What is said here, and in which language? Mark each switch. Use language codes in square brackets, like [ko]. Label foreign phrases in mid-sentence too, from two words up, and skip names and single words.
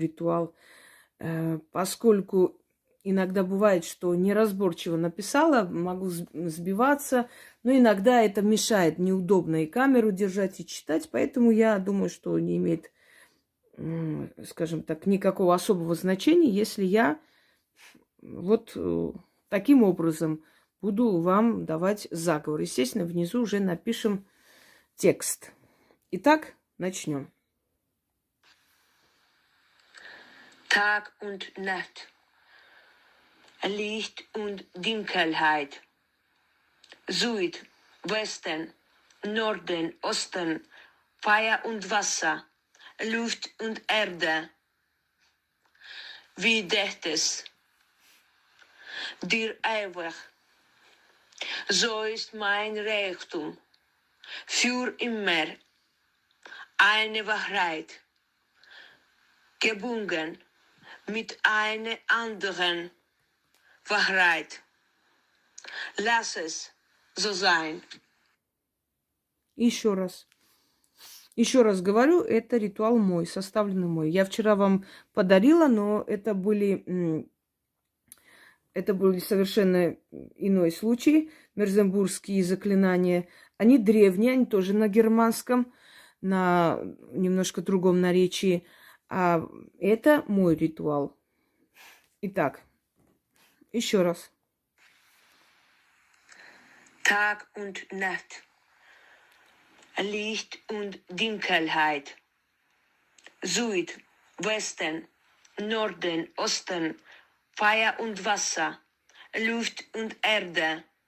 [ru] ритуал, поскольку иногда бывает, что неразборчиво написала, могу сбиваться, но иногда это мешает, неудобно и камеру держать, и читать, поэтому я думаю, что не имеет, скажем так, никакого особого значения, если я вот таким образом буду вам давать заговор. Естественно, внизу уже напишем текст. Итак, начнем. [de] Tag und Nacht, Licht und Dunkelheit, Süd, Westen, Norden, Osten, Feuer und Wasser, Luft und Erde. Wie dächtest dir ewig, so ist mein Reichtum, für immer eine Wahrheit, gebunden mit einer anderen Wahrheit. Lass es so sein. [ru] Еще раз. Еще раз говорю, это ритуал мой, составленный мой. Я вчера вам подарила, но это были совершенно иной случай. Мерзенбургские заклинания. Они древние, они тоже на германском, на немножко другом наречии. А это мой ритуал. Итак, еще раз. [de] Tag und Nacht, Licht und Dunkelheit, Süd, Westen, Norden, Osten, Feuer und Wasser, Luft und Erde.